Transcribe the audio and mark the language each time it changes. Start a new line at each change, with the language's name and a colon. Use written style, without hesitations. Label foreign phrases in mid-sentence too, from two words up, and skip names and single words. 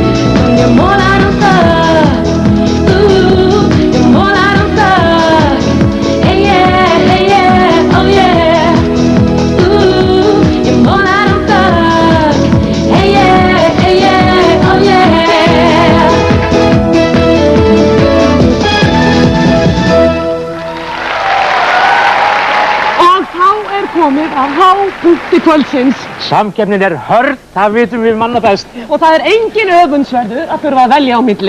English: You're more than a thug. Ooh, you're more than a thug. Hey yeah, oh yeah. Ooh, you're more than a thug. Hey yeah, oh yeah.
Icelandic: Og þá komið að hápunkti kvöldsins. Samkeppnin hörð, það vitum við manna best. Og það engin öfundsverður að þurfa að velja á milli.